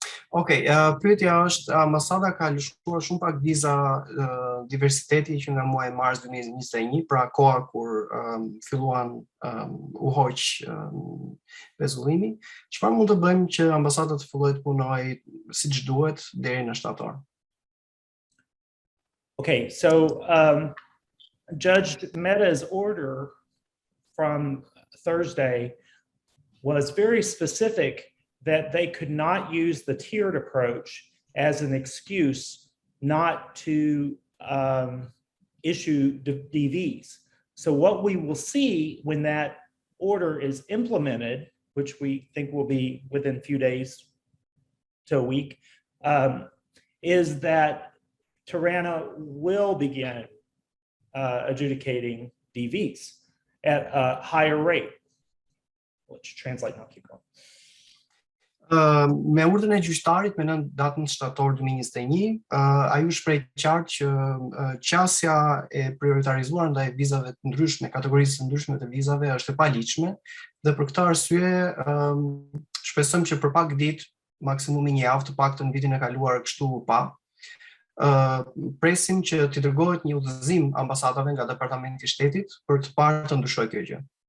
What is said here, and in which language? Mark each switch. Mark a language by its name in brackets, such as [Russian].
[Albanian] Okej, pyetja është, ambasada ka lëshuar shumë pak viza diversiteti që nga muaji mars 2021, pra koha kur filluan u hoq pezullimi. Çfarë mund të bëjmë që ambasada të fillojë të punojë siç duhet deri në shtator? [English] Okay, so Judge Mehta's order from Thursday was very specific that they could not use the tiered approach as an excuse not to issue DVs. So what we will see when that order is implemented, which we think will be within a few days to a week, is that Tirana will begin adjudicating DVs at a higher rate. Let's translate now, keep going. [Albanian] Me urdhën e gjyqtarit me datën shtator 2021, ai u shpreh qartë që qasja e prioritarizuar ndaj vizave të ndryshme, kategorisë të ndryshme të vizave është e paligjshme dhe për këtë arsye shpresojmë që për pak ditë, maksimumi një javë, të paktën vitin e kaluar kështu pa, presim që t'i dërgohet një udhëzim ambasadave nga Departamenti i Shtetit për të parë të ndryshojë kjo gjë.